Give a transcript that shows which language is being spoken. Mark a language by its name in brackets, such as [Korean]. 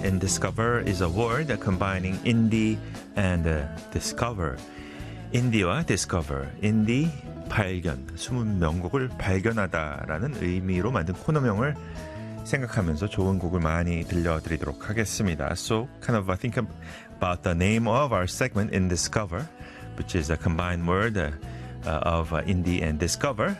[English] InDiscover is a word combining indie and discover. Indie와 discover. [Korean] Indie 발견, 숨은 명곡을 발견하다라는 의미로 만든 코너명을 생각하면서 좋은 곡을 많이 들려드리도록 하겠습니다. [English] So, kind of, I think about the name of our segment, InDiscover, which is a combined word of indie and discover.